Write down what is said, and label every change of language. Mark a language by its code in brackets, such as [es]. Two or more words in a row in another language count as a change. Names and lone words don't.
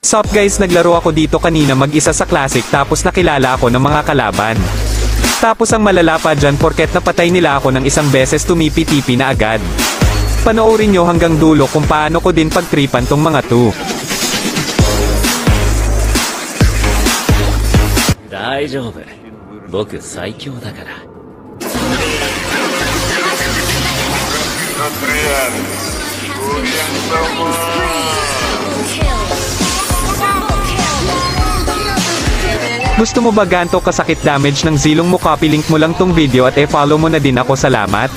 [en] Sup guys, [tl] naglaro ako dito kanina mag-isa sa classic tapos nakilala ako ng mga kalaban. Tapos ang malala pa dyan porket napatay nila ako ng isang beses tumipi-tipi na agad. Panoorin nyo hanggang dulo kung paano ko din pagtripan tong mga to. [ja] 大丈夫。僕最強だから。 [tl] Gusto mo ba ganto kasakit damage ng zilong mo? [en] Copy link [tl] mo lang tong video at e-follow mo na din ako.